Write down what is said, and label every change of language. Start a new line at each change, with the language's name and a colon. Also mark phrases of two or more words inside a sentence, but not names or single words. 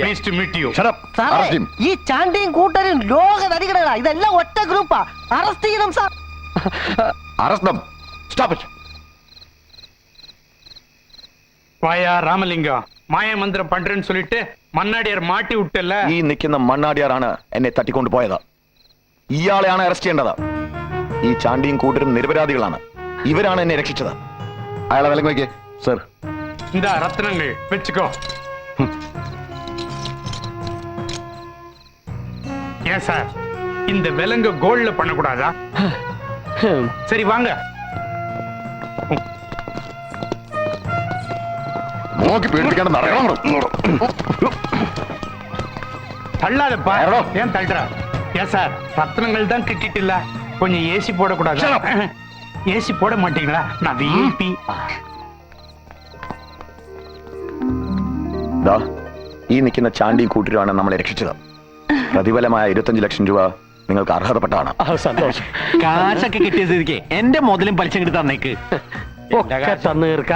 English: Pleased to meet you.
Malayalam: സാറേ, ഈ ചാണ്ടിയും കൂട്ടരും ലോക നടികളാ. ഇതെല്ലാം ഒറ്റ ഗ്രൂപ്പാ. അറസ്റ്റ് ചെയ്യണം സാർ.
English: Arrest them. Stop it.
Tamil: வாயா ராமலிங்கம், மாய மந்திரம் பண்றேன்னு சொல்லிட்டு மண்ணாடியார் மாட்டி விட்டல.
Malayalam: ഈ നിൽക്കുന്ന മണ്ണാടിയാറാണ് എന്നെ തട്ടിക്കൊണ്ടു പോയത്. ഇയാളെയാണ് അറസ്റ്റ് ചെയ്യേണ്ടത്. ഈ ചാണ്ടിയും കൂട്ടരും നിരപരാധികളാണ്. ഇവരാണ് എന്നെ രക്ഷിച്ചത്. അയാളെ വിലക്ക് വയ്ക്കേ. സർ,
Tamil: இந்த ரத்னங்கள் வச்சுக்கோ. ஏன் சார், இந்த விலங்கு கோல்ட்ல பண்ணக்கூடாதா? சரி வாங்க.
Malayalam: നോക്കി പേടിപ്പിക്കാണ്ട് നടക്കണം.
Tamil: தள்ளாதப்பா. ஏன் தள்ளுற? ஏன் சார், ரத்னங்கள் தான் கிட்டிட்டு இல்ல, கொஞ்சம் ஏசி போடக்கூடாது? ஏசி போட மாட்டீங்களா? நான் விஐபி.
Malayalam: ഈ നിൽക്കുന്ന ചാണ്ടിയും കൂട്ടരുമാണ് നമ്മളെ രക്ഷിച്ചത്. പ്രതിഫലമായ 25 ലക്ഷം രൂപ നിങ്ങൾക്ക് അർഹതപ്പെട്ടാണ്. സന്തോഷം. കാശൊക്കെ കിട്ടിയ സ്ഥിതിക്ക് എന്റെ മുതലും പലിശ കിട്ടി തന്നേക്ക്. ഒക്കെ തന്നു തീർക്കാം.